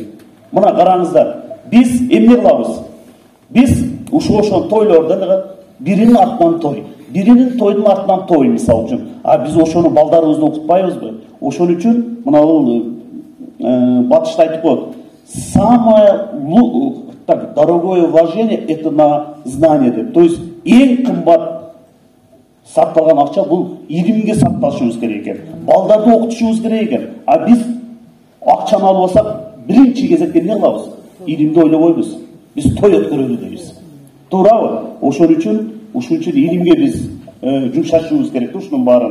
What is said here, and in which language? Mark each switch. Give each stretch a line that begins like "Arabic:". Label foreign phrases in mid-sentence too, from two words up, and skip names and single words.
Kyrgyz: Мына караңыздар, биз эмне кылабыз? Биз ошол тойлордон биринин артынан той, биринин тойдун артынан той мисалы үчүн. А биз ошону балдарыбызды окутпайбызбы? Ошон үчүн мына бул батышта айтып коет.
Russian: Самое дорогое вложение это на знание деп. То есть
Kyrgyz: эң кымбат сакталган акча бул илимге сакташыбыз керек экен. Балдарды окутушубуз керек экен. А биз акчаны алып алсак, биринчи кезекте эмне кылабыз? Илимди ойлобойбуз. Биз той өткөрөлү дейбиз. Туурабы? Ошон үчүн илимге биз жумшашыбыз керек ушунун баарын.